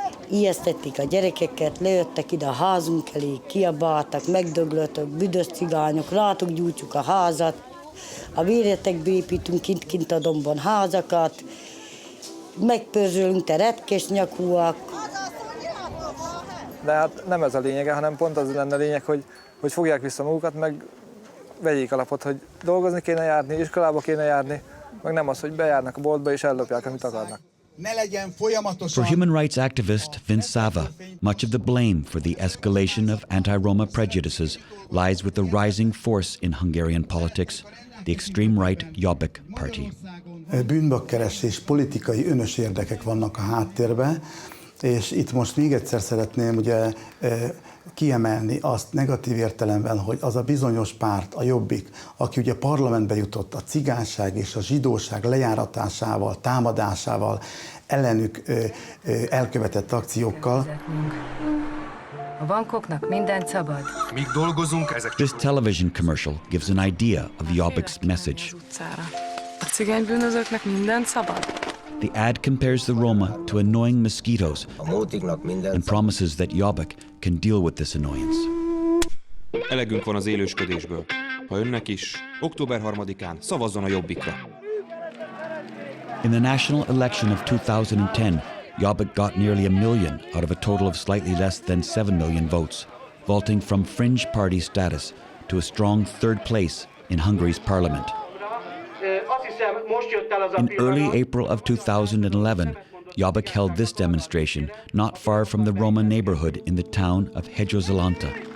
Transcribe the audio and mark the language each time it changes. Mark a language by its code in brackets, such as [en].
[hu] Ijesztették a gyerekeket, lejöttek ide a házunk elé, kiabáltak, megdöglöttek, büdös cigányok, rátok gyújtjuk a házat, a véretekbe építünk kint a dombon házakat, megpörzsölünk, te retkes nyakúak. De hát nem ez a lényege, hanem pont az lenne a lényeg, hogy fogják vissza magukat, meg vegyék alapot, hogy dolgozni kéne járni, iskolába kéne járni, meg nem az, hogy bejárnak a boltba és ellopják, amit akarnak. [en] For human rights activist Vince Sava, much of the blame for the escalation of anti-Roma prejudices lies with the rising force in Hungarian politics, the extreme right Jobbik party. [hu] Bűnbakkeresés, politikai önös érdekek vannak a háttérben, és itt most még egyszer szeretném ugye kiemelni azt negatív értelemben, hogy az a bizonyos párt, a Jobbik, aki ugye parlamentbe jutott a cigányság és a zsidóság lejáratásával, támadásával, ellenük elkövetett akciókkal. A bankoknak mindent szabad. Míg dolgozunk, ezek [en] This television commercial gives an idea of Jobbik's message. [hu] A cigánybűnözőknek mindent szabad. [en] The ad compares the Roma to annoying mosquitoes and promises that Jobbik can deal with this annoyance. [hu] Elegünk van az élősködésből. Ha önnek is, október 3-án szavazzon a Jobbikra. [en] In the national election of 2010, Jobbik got nearly 1 million out of a total of slightly less than 7 million votes, vaulting from fringe party status to a strong third place in Hungary's parliament. In early April of 2011, Jobbik held this demonstration not far from the Roma neighborhood in the town of Hegyozalanta.